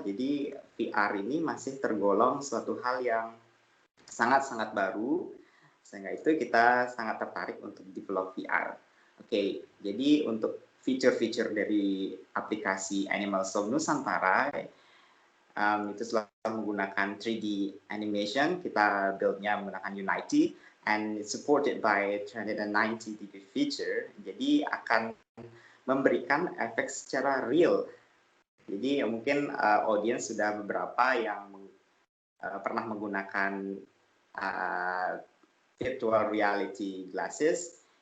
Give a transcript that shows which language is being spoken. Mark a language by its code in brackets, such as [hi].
[id] Jadi VR ini masih tergolong suatu hal yang sangat-sangat baru, sehingga itu kita sangat tertarik untuk develop VR. Oke, jadi untuk fitur-fitur dari aplikasi Animals of Nusantara itu selalu menggunakan 3D animation. Kita build-nya menggunakan [en] Unity and it's supported by 390 degree feature. [id] Jadi akan memberikan efek secara real. Jadi mungkin audience sudah beberapa yang pernah menggunakan virtual reality glasses.